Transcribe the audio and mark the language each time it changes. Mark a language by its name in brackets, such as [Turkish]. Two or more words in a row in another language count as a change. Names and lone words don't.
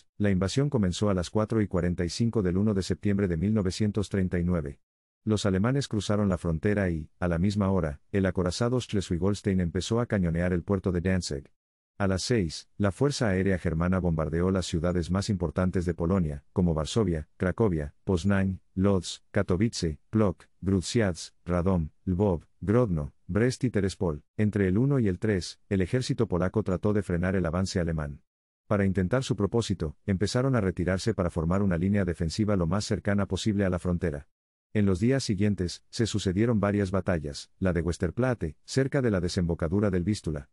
[Spanish] La invasión comenzó a las 4:45 del 1 de septiembre de 1939. Los alemanes cruzaron la frontera y, a la misma hora, el acorazado Schleswig-Holstein empezó a cañonear el puerto de Danzig. A las 6, la Fuerza Aérea Germana bombardeó las ciudades más importantes de Polonia, como Varsovia, Cracovia, Poznań, Lodz, Katowice, Płock, Grudziądz, Radom, Lwów, Grodno, Brest y Terespol. Entre el 1 y el 3, el ejército polaco trató de frenar el avance alemán. Para intentar su propósito, empezaron a retirarse para formar una línea defensiva lo más cercana posible a la frontera. En los días siguientes, se sucedieron varias batallas, la de Westerplatte, cerca de la desembocadura del Vístula.